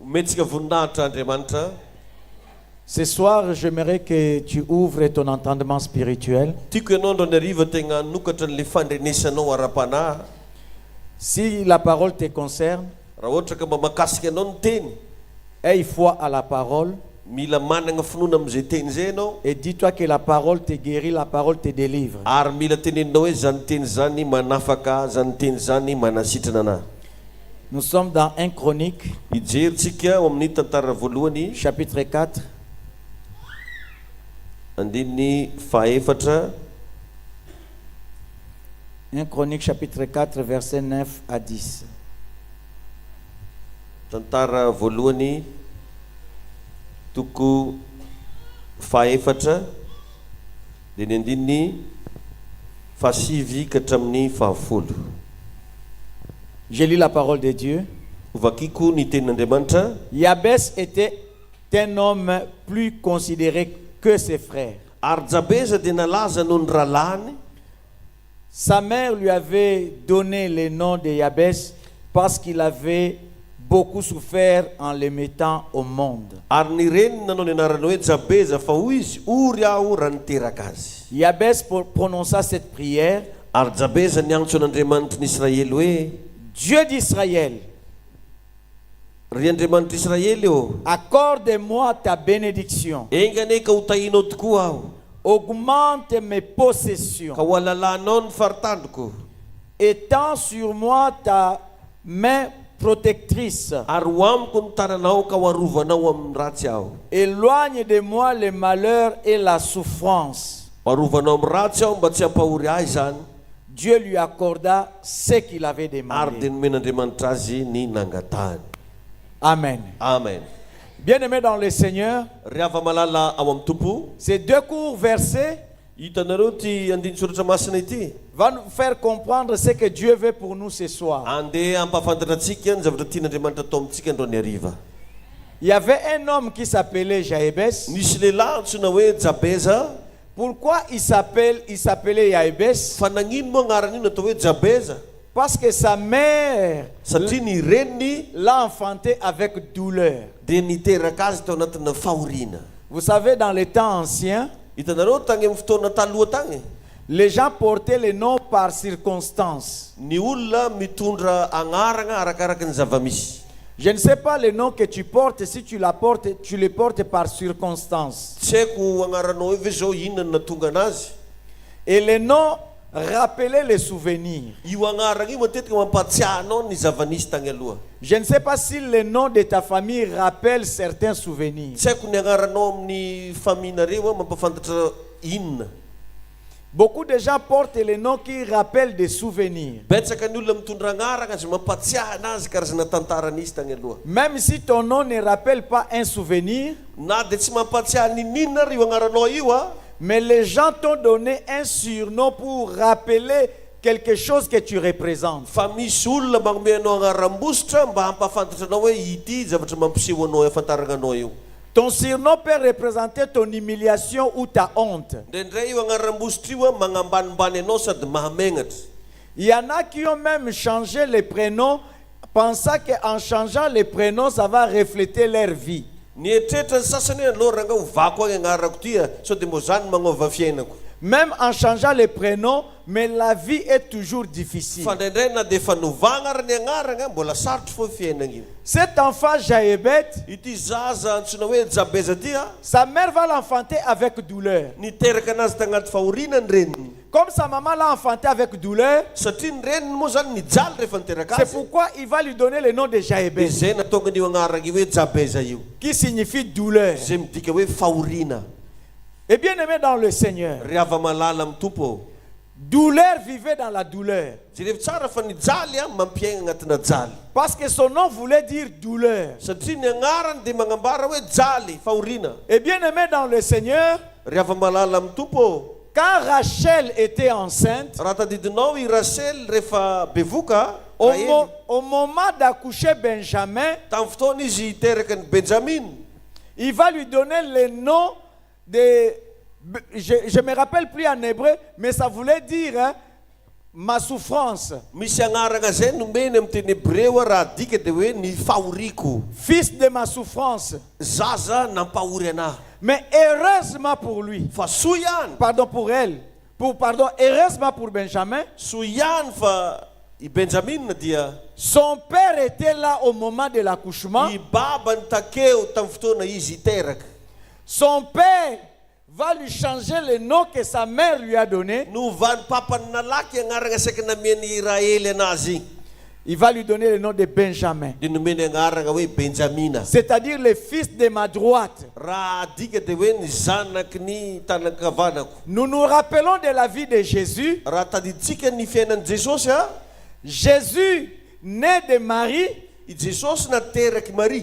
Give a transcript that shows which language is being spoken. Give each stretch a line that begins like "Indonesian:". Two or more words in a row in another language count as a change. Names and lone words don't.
French: Ce soir, j'aimerais que tu ouvres ton entendement spirituel. Si la parole te concerne, Aie foi à la parole.
Malagasy: Mila managna finoana am'izay teny zay ianao.
French: Et dis-toi que la parole te guérit, la parole te délivre.
Malagasy: Ary mila teneninao hoe zany teny zany manafaka, zany teny zany manasitrana anahy.
French: Nous sommes dans 1 Chronique,
Malagasy: Ijery ao amin'ny tantara voalohany,
French: chapitre 4,
Malagasy: andininy fahaefatra.
French: 1 Chronique, chapitre 4, versets 9 à 10.
Malagasy: Tantara voalohany, toko fahaefatra, dia ny andininy fahasivy ka hatramin'ny fahafolo.
French: Je lis la parole de Dieu.
Malagasy: Vakiko ny tenin'Andriamanitra.
French: Jabès était un homme plus considéré que ses frères.
Malagasy: Ary Jabeza dia nalaza noho ny rahalahiny.
French: Sa mère lui avait donné le nom de Jabès parce qu'il avait beaucoup souffert en le mettant au monde.
Malagasy: Ary ny reniny nanao ny anarana hoe Jabeza fa hoy izy ory aho raha niteraka azy.
French: Jabès prononça cette prière.
Malagasy: Ary Jabeza niantso an'Andriamanitra ny Israely hoe
French: Dieu d'Israël,
Malagasy: ry Andriamanitra Israely eo,
French: accorde-moi ta bénédiction.
Malagasy: engane ka ho tahinao tokoa aho,
French: Augmente mes possessions.
Malagasy: ka ho alalanao ny faritandroko,
French: Étends sur moi ta main protectrice.
Malagasy: ary ho amiko ny tananao ka ho arovanao amin'ny ratsy aho.
French: Éloigne de moi le malheur et la souffrance.
Malagasy: Ho arovanao amin'ny ratsy aho mba tsy hampahory ahy zany.
French: Dieu lui accorda ce qu'il avait
Malagasy: Ary
French: demandé.
Malagasy: dia nomen'Andriamanitra azy ny nangatahany. Amen. Amen.
French: Bien-aimés dans le Seigneur,
Malagasy: Ry hava-malala ao amin'ny tompo,
French: ces deux courts versets
Malagasy: hitanareo ty andiny soratra masina ity,
French: vont nous faire comprendre ce que Dieu veut pour nous ce soir.
Malagasy: andeha hampahafantatra antsika ny zavatra tian'Andriamanitra atao amintsika androany hariva.
French: Il y avait un homme qui s'appelait Jabès.
Malagasy: Nisy lehilahy antsoina hoe Jabeza.
French: Pourquoi il s'appelait Jabès?
Malagasy: Fa nagnino moa agnarany io natao hoe Jabeza?
French: Parce que sa mère
Malagasy: Satria ny reniny
French: l'a enfanté avec douleur.
Malagasy: dia niteraka azy tao anatina fahoriana.
French: Vous savez, dans les temps anciens,
Malagasy: Hitanareo tagny amin'ny fotoana taloha tagny,
French: les gens portaient les noms par circonstance.
Malagasy: ny olona mitondra agnarana arakaraka ny zava-misy.
French: Je ne sais pas le nom que tu portes, si tu le portes par circonstance.
Malagasy: Tsy haiko agnaranao hoe ve zao inona no natonga anazy.
French: Et le nom rappelait les souvenirs.
Malagasy: Io agnarana io matetika mampatsiahanao ny zava-nisy tagny aloha.
French: Je ne sais pas si le nom de ta famille rappelle certains souvenirs.
Malagasy: Tsy haiko ny agnaranao amin'ny faminareo mampafantatra inona.
French: Beaucoup de gens portent les noms qui rappellent des souvenirs.
Malagasy: Betsaka ny olona mitondra agnarana azy mampatsiaha anazy karazana tantara nisy tagny aloha.
French: Même si ton nom ne rappelle pas un souvenir,
Malagasy: Na dia tsy mampatsiaha ninona ry io agnaranao io a,
French: mais les gens t'ont donné un surnom pour rappeler quelque chose que tu représentes.
Malagasy: fa misy olona magnome anao agnaram-bositra mba hampafantatra anao hoe ity zavatra mampiseho anao hafantarana anao io.
French: Ton surnom peut représenter ton humiliation ou ta honte.
Malagasy: Ndraindray io agnaram-bositra io a magnambanimbany anao sady mahamenatra.
French: Il y en a qui ont même changé les prénoms, pensant qu'en changeant les prénoms, ça va refléter leur vie.
Malagasy: Nietrehitra ny sasany hoe aloha ranga hovako agny agnarako ty a, sao dia moa zany magnova fiainako.
French: Même en changeant les prénoms, mais la vie est toujours difficile.
Malagasy: Fa ndraindray na dia efa novagna ny agnarana mbola sarotry foa fiainana io.
French: Cet enfant Jaébet,
Malagasy: Ity zaza antsoina hoe Jabeza ty a,
French: sa mère va l'enfanter avec douleur.
Malagasy: niteraka anazy tagnaty fahoriana ny reniny.
French: Comme sa maman l'a enfanté avec douleur,
Malagasy: Satria ny reniny moa zany nijaly rehefa niteraka
French: c'est
Malagasy: azy.
French: pourquoi il va lui donner le nom de
Malagasy: Dia
French: Jaébet,
Malagasy: zay natonga an'io agnarana io hoe Jabeza io,
French: qui signifie douleur.
Malagasy: zay midika hoe fahoriana.
French: Et bien aimé dans le Seigneur,
Malagasy: Ry hava-malala amin'ny tompo,
French: douleur vivait dans la douleur.
Malagasy: jerevy tsara fa nijaly a mampiaigna agnatina jaly.
French: Parce que son nom voulait dire douleur.
Malagasy: Satria ny agnarany dia magnambara hoe jaly, fahoriana.
French: Et bien aimé dans le Seigneur,
Malagasy: Ry hava-malala amin'ny tompo,
French: quand Rachel était enceinte,
Malagasy: raha tadidinao i Rasely rehefa bevoka,
French: au moment d'accoucher Benjamin,
Malagasy: tamin'ny fotoana izy hiteraka ny Benjamin,
French: il va lui donner le nom de... Je me rappelle plus en hébreu, mais ça voulait dire hein, ma souffrance.
Malagasy: misy agnarana zay nomeny amin'ny teny hébreu a raha dika dia hoe ny fahoriko,
French: Fils de ma souffrance.
Malagasy: zaza nampahory anahy.
French: Mais heureusement pour lui,
Malagasy: Fa soa ihany,
French: pardon pour elle, heureusement pour Benjamin,
Malagasy: soa ihany fa i Benjamin dia
French: Son père était là au moment de l'accouchement.
Malagasy: I babany takeo tamin'ny fotoana izy hiteraka.
French: Son père va lui changer le nom que sa mère lui a donné.
Malagasy: No van'ny papany nalaky agnarana saika nameny Raely anazy igny.
French: Il va lui donner le nom de Benjamin.
Malagasy: Dia nomeny agnarana hoe Benjamina.
French: C'est-à-dire le fils de ma droite.
Malagasy: Raha adika dia hoe ny zanaky ny tanankavanako.
French: Nous nous rappelons de la vie de Jésus.
Malagasy: Raha tadiditsika ny fiainan'i Jesosy a.
French: Jésus, né de Marie.
Malagasy: I Jesosy nateraky Marie.